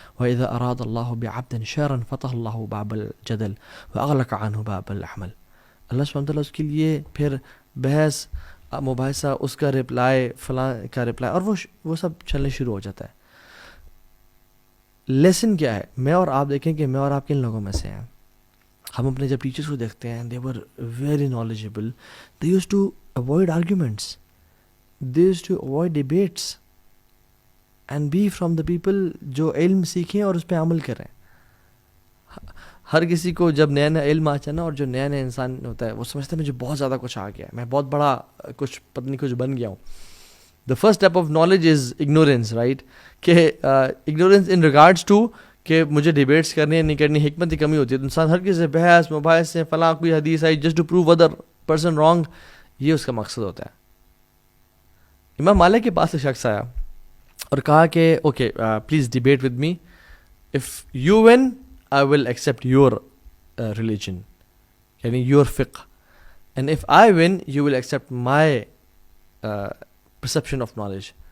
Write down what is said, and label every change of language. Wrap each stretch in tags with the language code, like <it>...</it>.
<ar>وَإِذَا أَرَادَ اللَّهُ بِعَبْدٍ شَرًّا فَتَحَ اللَّهُ بَابَ الْجَدَلِ وَأَغْلَقَ عَنْهُ بَابَ الْعَمَلِ.</ar> <ur>اللہ سبحانہ تعالیٰ اس کے لیے پھر بحث مباحثہ، اس کا رپلائی، فلاں کا رپلائی، اور وہ سب چلنے شروع ہو جاتا ہے. لیسن کیا ہے؟ میں اور آپ دیکھیں کہ میں اور آپ کن لوگوں میں سے ہیں. ہم اپنے جب ٹیچرس کو دیکھتے ہیں،</ur> <en>they were very knowledgeable, they used to avoid arguments, they used to avoid debates and be from the people</en> <ur>جو علم سیکھیں اور اس پہ عمل کریں. ہر کسی کو جب نیا نیا علم آتا ہے نا، اور جو نیا نیا انسان ہوتا ہے وہ سمجھتا ہے مجھے بہت زیادہ کچھ آ گیا ہے، میں بہت بڑا کچھ پتہ نہیں کچھ بن گیا ہوں.</ur> <en>The first step of knowledge is ignorance, right?</en> <ur>کہ</ur> <en>ignorance in regards to</en> <ur>کہ مجھے ڈیبیٹس کرنی ہے نہیں کرنی، حکمت کی کمی ہوتی ہے. تو انسان ہر کسی سے بحث مباحث سے، فلاں کوئی حدیث I</ur> <en>just to prove other person wrong,</en> <ur>یہ اس کا مقصد ہوتا ہے. امام مالک کے پاس ایک شخص آیا اور کہا کہ</ur> <en>Okay please debate with me, if you win I will accept your religion یعنی your فقہ، and if I win you will accept my perception of knowledge.</en>